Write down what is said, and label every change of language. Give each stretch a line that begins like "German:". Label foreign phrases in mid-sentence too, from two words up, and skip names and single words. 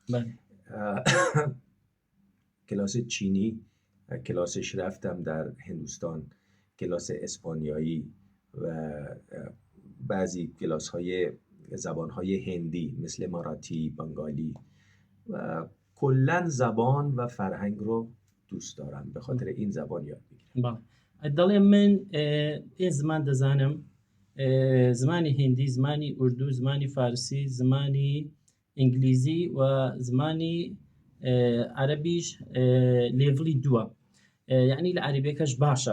Persian: کلاس چینی کلاسش رفتم در هندوستان، کلاس اسپانیایی و بعضی کلاس های زبان های هندی مثل ماراتی، بنگالی و کلن زبان و فرهنگ رو دوست دارم، به خاطر این زبان یاد بگیرم.
Central Kurdish: دەڵێ من پێ زمان دەزانم، زمانی هندی، زمانی اردو، زمانی فارسی، زمانی ئینگلیزی و زمانی عەرەبیش لێڤڵی دووە، یعنی لە عەرەبیەکەش باشە.